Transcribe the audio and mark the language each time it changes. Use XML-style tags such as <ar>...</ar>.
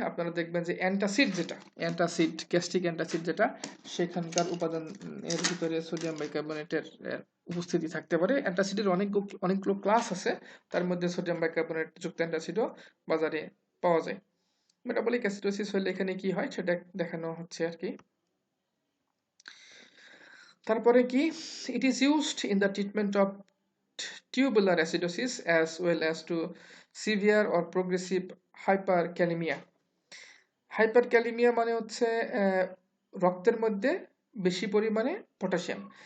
<bn>আপনারা দেখবেন যে অ্যান্টাসিড, যেটা অ্যান্টাসিড, গ্যাস্ট্রিক অ্যান্টাসিড যেটা, সেখানকার উপাদান এর ভিতরে সোডিয়াম বাইকার্বনেটের উপস্থিতি থাকতে পারে। অ্যান্টাসিডের অনেকগুলো ক্লাস আছে, তার মধ্যে সোডিয়াম বাইকার্বনেট যুক্ত অ্যান্টাসিডও বাজারে পাওয়া যায়। মেটাবলিক অ্যাসিডোসিস হলে এখানে কি হয় সেটা দেখানো হচ্ছে আর কি। তারপরে কি,</bn> <en>It is used in the treatment of tubular acidosis as well as to severe or progressive hyperkalemia.</en> <bn>হাইপারক্যালিমিয়া মানে হচ্ছে রক্তের মধ্যে বেশি পরিমাণে পটাশিয়াম।</bn>